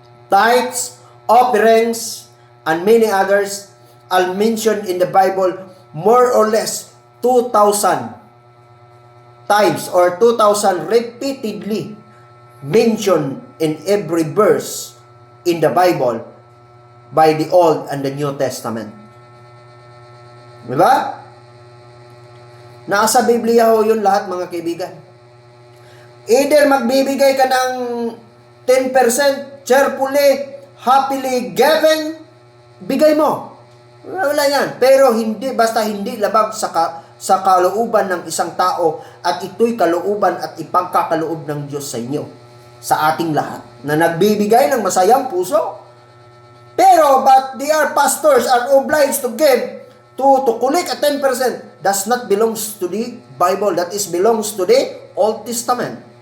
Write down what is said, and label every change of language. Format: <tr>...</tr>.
<en>Tithes, offerings, and many others are mentioned in the Bible more or less 2,000 times or 2,000 repeatedly mentioned in every verse in the Bible by the Old and the New Testament.</en> <tl>Diba? Nasa Biblia ho yun lahat, mga kaibigan. Either magbibigay ka ng 10%,</tl> <en>cheerfully, happily given,</en> <tl>bigay mo. Wala yan. Pero hindi, basta hindi labag sa kalooban ng isang tao at ito'y kalooban at ipagkakaloob ng Diyos sa inyo, sa ating lahat, na nagbibigay ng masayang puso.</tl> <en>Pero, but they are pastors are obliged to give, to collect a 10%. Does not belongs to the Bible. That is belongs to the Old Testament.</en>